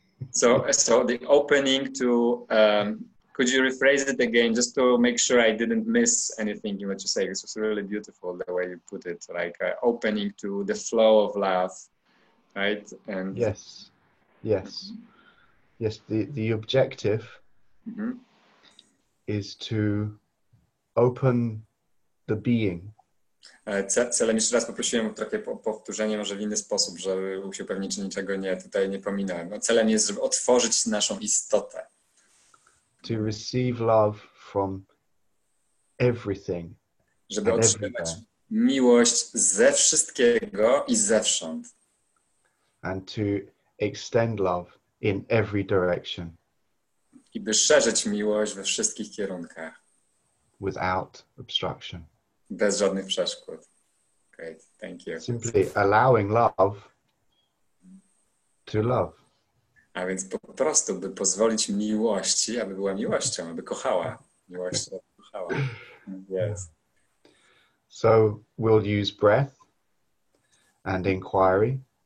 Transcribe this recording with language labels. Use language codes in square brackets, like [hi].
[en] So the opening to, could you rephrase it again, just to make sure I didn't miss anything in what you say? This was really beautiful the way you put it, like opening to the flow of love, right? And yes. The objective is to open the being. [pl] Celem, jeszcze raz poprosiłem o takie powtórzenie, może w inny sposób, żeby się upewnić, że niczego tutaj nie pominąłem. No, celem jest, żeby otworzyć naszą istotę. [en] To receive love from everything. [pl] Żeby otrzymać miłość ze wszystkiego i zewsząd. [en] And to extend love in every direction. [pl] I by szerzyć miłość we wszystkich kierunkach. [en] Without obstruction. [pl] Bez żadnych przeszkód. [en] Great, thank you. Simply allowing love to love. [pl] A więc po prostu, by pozwolić miłości, aby była miłością, aby kochała. Miłość, aby kochała. Yes. [en] So we'll use breath and inquiry.